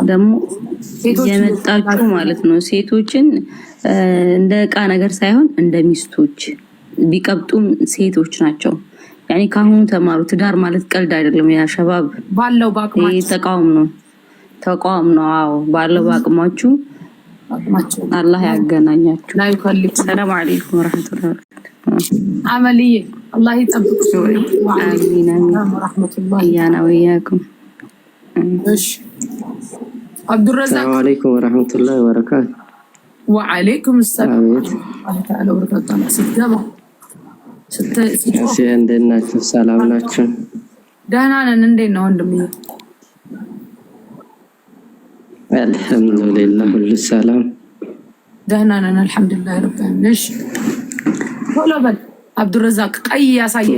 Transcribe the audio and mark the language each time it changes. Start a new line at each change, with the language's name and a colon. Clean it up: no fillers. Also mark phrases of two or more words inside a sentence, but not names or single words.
Amharic: ደግሞ የመጣችሁ ማለት ነው ሴቶችን እንደ ዕቃ ነገር ሳይሆን እንደ ሚስቶች ቢቀብጡም ሴቶች ናቸው። ያኔ ካሁኑ ተማሩ። ትዳር ማለት ቀልድ አይደለም። ያ ሸባብ ባለው ባቅማቸው ተቃውም ነው። ተቋም ነው። አዎ ባለው አቅማችሁ አላህ ያገናኛችሁ።
Arabic: لا يكلف. سلام عليكم ورحمة الله عملية الله يطبقك. آمين آمين ورحمة الله. إيانا وإياكم. ايش عبد الرزاق. السلام عليكم ورحمة الله وبركاته. وعليكم السلام ورحمة الله تعالى وبركاته.
Amharic: ስትገባ እሺ እንዴት ናችሁ? ሰላም ናችሁ? ደህና ነን። እንዴት ነው ወንድምዬ? አልሐምዱሊላህ ሁሉ ሰላም ደህና ነን
Arabic: الحمد لله رب العالمين።
Amharic: እሺ ቶሎ በል አብዱረዛቅ ቀይ ያሳየን።